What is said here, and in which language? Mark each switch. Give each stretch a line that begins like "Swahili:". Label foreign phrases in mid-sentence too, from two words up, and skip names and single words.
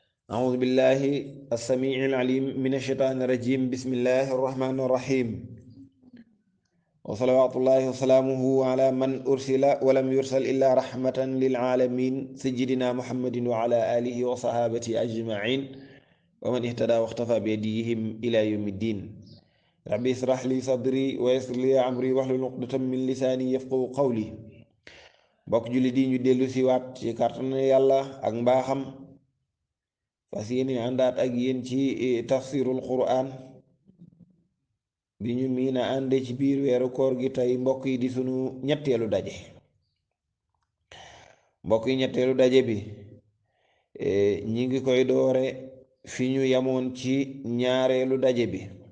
Arabic: أعوذ بالله السميع العليم من الشيطان الرجيم بسم الله الرحمن الرحيم وصلوات الله وسلامه على من أرسل ولم يرسل إلا رحمة للعالمين سيدنا محمد وعلى آله وصحابته أجمعين ومن اهتدى واختفى بهديهم إلى يوم الدين ربي اشرح لي صدري ويسر لي أمري واحلل عقدة من لساني يفقهوا قولي
Wolof: bokk julli di ñu dellu si waat ci kàttanu yàlla ak mbaaxam fas yéene àndaat ak yéen ci tafsirul quran bi ñu miin a ànde ci biir weeru koor gi tey mbokk yi di sunu ñetteelu daje bi ñi ngi koy doore fi ñu yamoon ci ñaareelu daje bi